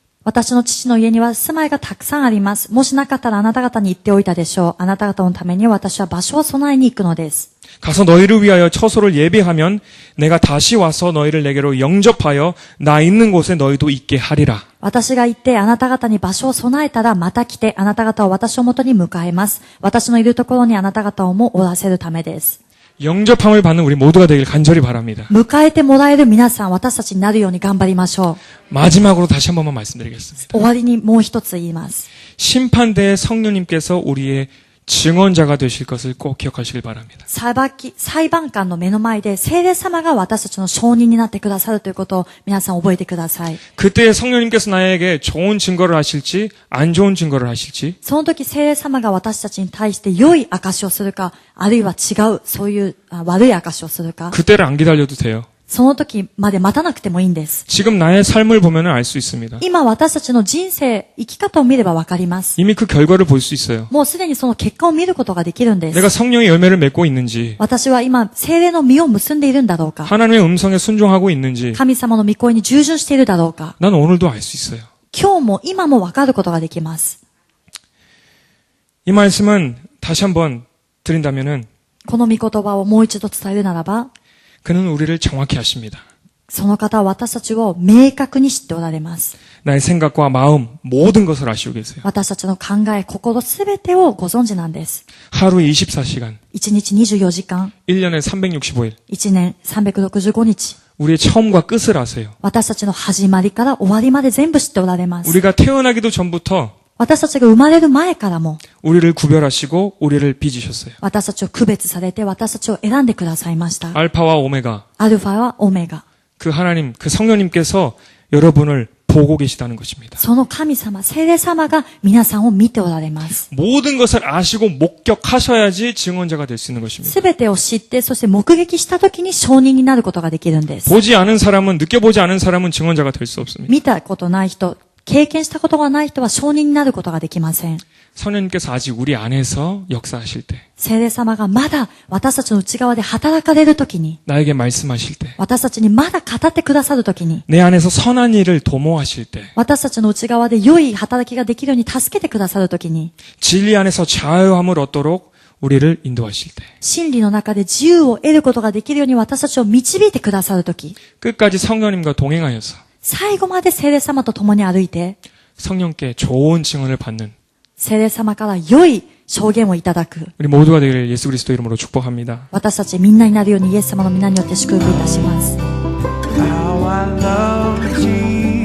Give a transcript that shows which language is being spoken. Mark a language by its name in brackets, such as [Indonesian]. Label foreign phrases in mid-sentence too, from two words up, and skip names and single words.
[Japanese] 私の父の家には住まいがたくさんあります。もしなかったらあなた方に言っておいたでしょう。あなた方のために私は場所を備えに行くのです。 [Korean] 가서 너희를 위하여 처소를 예비하면 내가 다시 와서 너희를 내게로 영접하여 나 있는 곳에 너희도 있게 하리라. [Japanese] 私が行ってあなた方に場所を備えたらまた来てあなた方を私のもとに迎えます。私のいるところにあなた方をもおらせるためです。 [Korean] 영접함을 받는 우리 모두가 되길 간절히 바랍니다. [Japanese] 迎えてもらえる皆さん、私たちになるように頑張りましょ [Korean] 마지막으로 다시 한 번만 말씀드리겠습니다. [Japanese] う。終わりにもう一つ言います。 [Korean] 심판대의 성령님께서 우리의 증언자가 되실 것을 꼭 기억하시길 바랍니다. [Japanese] 裁判官の目の前で聖霊様が私たちの証人になってくださるということを皆さん覚えてください。 [Korean] 그때 성령님께서 나에게 좋은 증거를 하실지 안 좋은 증거를 하실지 [Japanese] その時聖霊様が私たちに対して良い証しをするか、あるいは違う、そういう悪い証しをするか、 [Korean] 그때를 안 기다려도 돼요. [Japanese] その時まで待たなくてもいいんです。 [Korean] 지금 나의 삶을 보면 알 수 있습니다. [Japanese] 今私たちの人生、生き方を見ればわかります。 [Korean] 이미 그 결과를 볼 수 있어요. [Japanese] もうすでにその結果を見ることができるんで [Korean] 내가 [Japanese] す。 [Korean] 성령의 열매를 맺고 있는지 [Japanese] 私は今、聖霊の実を結んでいるんだろうか、 [Korean] 하나님의 음성에 순종하고 있는지 [Japanese] 神様の御声に従順しているだろうか、 [Korean] 난 오늘도 알 수 있어요. [Japanese] 今日も今もわかることができます。 [Korean] 이 말씀은 다시 한번 드린다면은 [Japanese] この御言葉をもう一度伝えるならば、 [Korean] 그는 우리를 정확히 아십니다. [Japanese] その方は私たちを明確に知っておられます。 [Korean] 나의 생각과 마음 모든 것을 아시고 계세요. [Japanese] 私たちの考え、心すべてをご存知なんです。 [Korean] 하루 24시간, [Japanese] 1 日24時間、 [Korean] 1년에 365일 [Japanese] 1 年365日、 [Korean] 우리의 처음과 끝을 아세요. [Japanese] 私たちの始まりから終わりまで全部知っておられます。 [Korean] 우리가 태어나기도 전부터 [Japanese] 私たちが生まれる前からも、 [Korean] 우리를 구별하시고 우리를 빚으셨어요. [Japanese] 私たちを区別されて私たちを選んでくださいました。 [Korean] 알파와 오메가, [Japanese] アルファはオメガ。 [Korean] 그 하나님, 그 성령님께서 여러분을 보고 계시다는 것입니다. [Japanese] その神様、聖霊様が皆さんを見ておられます。 [Korean] 모든 것을 아시고 목격하셔야지 증언자가 될 수 있는 것입니다. [Japanese] すべてを知って、そして目撃した時に証人になることができるんです。 [Korean] 보지 않은 사람은, 느껴보지 않은 사람은 증언자가 될 수 없습니다. [Japanese] 見たことない人、経験したことがない人は証人になることができません。 [Korean] 성령님께서 아직 우리 안에서 역사하실 때, [Japanese] 聖霊様がまだ私たちの内側で働かれる時に、 [Korean] 나에게 말씀하실 때, [Japanese] 私たちにまだ語ってくださる時に、 [Korean] 내 안에서 선한 일을 도모하실 때, [Japanese] 私たちの内側で良い働きができるように助けてくださる時に、 [Korean] 진리 안에서 자유함을 얻도록 우리를 인도하실 때, [Japanese] 真理の中で自由を得ることができるように私たちを導いてくださる時、 [Korean] 끝까지 성령님과 동행하여서 [Japanese] 最後まで聖霊様と共に歩いて、 [Korean] 성령께 좋은 증언을 받는 [Japanese] 聖霊様から良い証言をいただく [Korean] 우리 모두가 되기를 예수 그리스도 이름으로 축복합니다. [Japanese] 私たちみんなになるようにイエス様の皆によって祝福いたします。 [English] How I love Jesus.